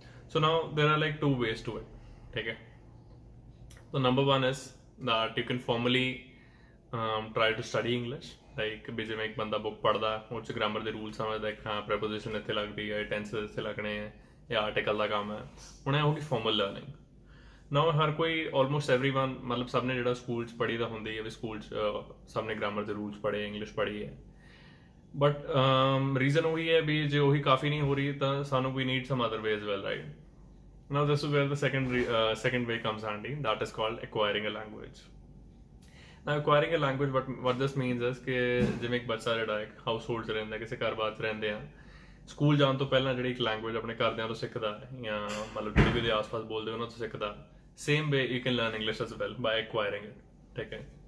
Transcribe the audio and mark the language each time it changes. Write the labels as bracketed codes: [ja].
[en] so now there are like 2 ways to it, [pa] ਠੀਕ ਹੈ। [en] So number 1 is that you can formally try to study English like [pa] ਵੀ ਜਿਵੇਂ ਇੱਕ ਬੰਦਾ ਬੁੱਕ ਪੜ੍ਹਦਾ ਉਹ 'ਚ ਗ੍ਰਾਮਰ ਦੇ ਰੂਲ ਸਮਝਦਾ ਕਿ ਹਾਂ ਪ੍ਰੈਪੋਜੀਸ਼ਨ ਇੱਥੇ ਲੱਗਦੀ ਹੈ ਟੈਂਸਸ ਇੱਥੇ ਲੱਗਣੇ ਹੈ ਜਾਂ ਆਰਟੀਕਲ ਦਾ ਕੰਮ ਹੈ ਹੁਣ ਇਹ ਹੋ ਗਈ ਫਾਰਮਲ ਲਰਨਿੰਗ। ਨਾ ਹਰ ਕੋਈ [en] almost everyone [pa] ਮਤਲਬ ਸਭ ਨੇ ਜਿਹੜਾ ਸਕੂਲ 'ਚ ਪੜ੍ਹੀ ਦਾ ਹੁੰਦੀ ਹੈ ਵੀ ਸਕੂਲ 'ਚ ਸਭ ਨੇ ਗ੍ਰਾਮਰ ਦੇ ਰੂਲਸ ਪੜ੍ਹੇ ਇੰਗਲਿਸ਼ ਪੜ੍ਹੀ ਹੈ ਬਟ ਰੀਜ਼ਨ ਉਹੀ ਹੈ ਵੀ ਜੇ ਉਹੀ ਕਾਫੀ ਨਹੀਂ ਹੋ ਰਹੀ ਤਾਂ ਸਾਨੂੰ ਵੀ [en] need some other way as well, [pa] right. [en] Now this is where the second way comes handy, that is called acquiring a language. Now acquiring a language what this means is [pa] ਕਿ ਜਿਵੇਂ ਇੱਕ ਬੱਚਾ ਜਿਹੜਾ ਇੱਕ ਹਾਊਸ ਹੋਲਡ 'ਚ ਰਹਿੰਦਾ ਕਿਸੇ ਘਰ-ਬਾਰ 'ਚ ਰਹਿੰਦੇ ਆ ਸਕੂਲ ਜਾਣ ਤੋਂ ਪਹਿਲਾਂ ਜਿਹੜੀ ਇੱਕ ਲੈਂਗੁਏਜ ਆਪਣੇ ਘਰਦਿਆਂ ਤੋਂ ਸਿੱਖਦਾ ਜਾਂ ਮਤਲਬ ਜਿਹੜੇ ਵੀ ਉਹਦੇ ਆਸ-ਪਾਸ ਬੋਲਦੇ ਉਹਨਾਂ ਤੋਂ ਸਿੱਖਦਾ [en] same way you can learn English as well by acquiring it, [pa] ਠੀਕ ਹੈ।